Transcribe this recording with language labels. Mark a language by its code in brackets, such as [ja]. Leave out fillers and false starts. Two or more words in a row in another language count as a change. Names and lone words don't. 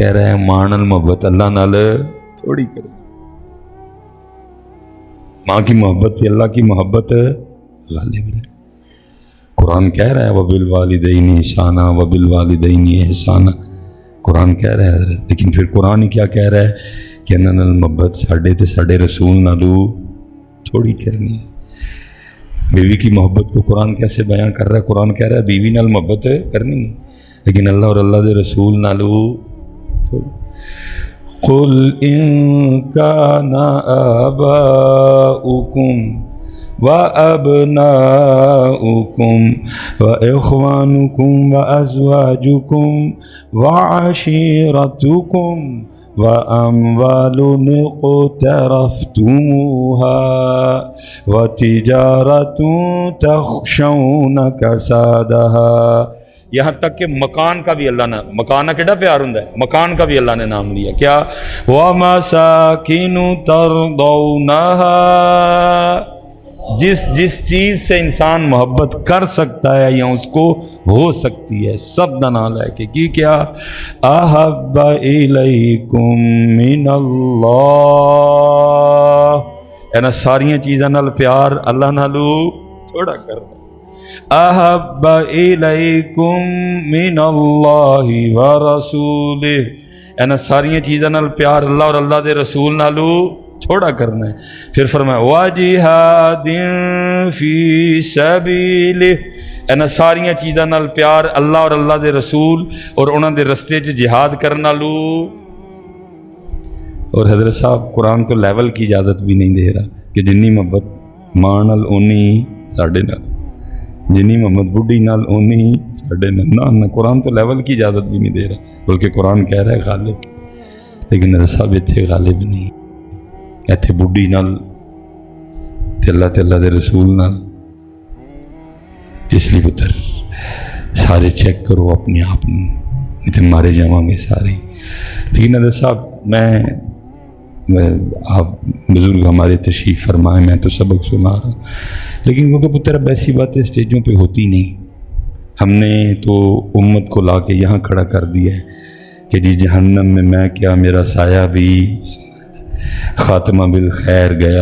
[pa] کہہ رہا ہے ماں نال محبت اللہ نال تھوڑی کرنی. [ur] ماں کی محبت پہ اللہ کی محبت غالب ہے۔ قرآن کہہ رہا ہے [ar] وبالوالدین احسانا وبالوالدین احسانا، [ur] قرآن کہہ رہا ہے حضرت، لیکن پھر قرآن ہی کیا کہہ رہا ہے [pa] کہ انہاں نال محبت ساڈے تے ساڈے رسول نالو تھوڑی کرنی ہے۔ [ur] بیوی کی محبت کو قرآن کیسے بیان کر رہا ہے؟ [pa] قرآن کہہ رہا ہے بیوی نال محبت کرنی ہے، لیکن اللہ اور اللہ دے رسول نالو تھوڑی۔ [ar] قل ان کان آباؤکم وَأَبْنَاؤُكُمْ وَإِخْوَانُكُمْ وَأَزْوَاجُكُمْ وَعَشِيرَتُكُمْ وَأَمْوَالٌ اقْتَرَفْتُمُوهَا وَتِجَارَةٌ تَخْشَوْنَ كَسَادَهَا، [ur] یہاں تک کہ مکان کا بھی اللہ نے، [pa] مکان کیڑا پیار ہوندا ہے، [ur] مکان کا بھی اللہ نے نام لیا کیا؟ [ar] وَمَسَاكِنُ تَرْضَوْنَهَا، [ur] جس چیز سے انسان محبت کر سکتا ہے یا اس کو ہو سکتی ہے، [pa] سب دا نام لے کے کی کیا؟ [ar] احب الیکم من اللہ، [pa] اینا ساریاں چیزاں نال پیار اللہ نالو تھوڑا کرنا۔ [ar] احب الیکم من اللہ ورسولہ، [pa] اینا ساریاں چیزاں نال پیار اللہ اور اللہ دے رسول نالو تھوڑا کرنا ہے۔ [ur] پھر فرمایا [ar] وَجِہَادٍ فِی سَبِیلِہ، [pa] اینا ساریاں چیزاں نال پیار اللہ اور اللہ دے رسول اور انہاں دے رستے چ جہاد کرنا لو۔ [ur] اور حضرت صاحب قرآن تو لیول کی اجازت بھی نہیں دے رہا [pa] کہ جنی محبت ماں نال اونی ساڈے نال، [ur] جنی محمد بڈھی نال اونی ساڈے نال، نہ قرآن تو لیول کی اجازت بھی نہیں دے رہا، بلکہ قرآن کہہ رہا ہے غالب، لیکن حضرت صاحب اتنے غالب نہیں، [pa] ایتھے بڈھی نال تے اللہ دے رسول نال۔ [ur] اس لیے پتر سارے چیک کرو اپنے آپ میں، نہیں تو [pa] مارے جاواں گے سارے۔ [ur] لیکن حضرت صاحب میں آپ بزرگ ہمارے تشریف فرمائے، میں تو سبق سنا رہا ہوں، لیکن کیونکہ پتر اب ایسی باتیں اسٹیجوں پہ ہوتی نہیں، ہم نے تو امت کو لا کے یہاں کھڑا کر دیا ہے کہ جی جہنم میں میں کیا میرا سایہ بھی، خاتمہ بالخیر گیا،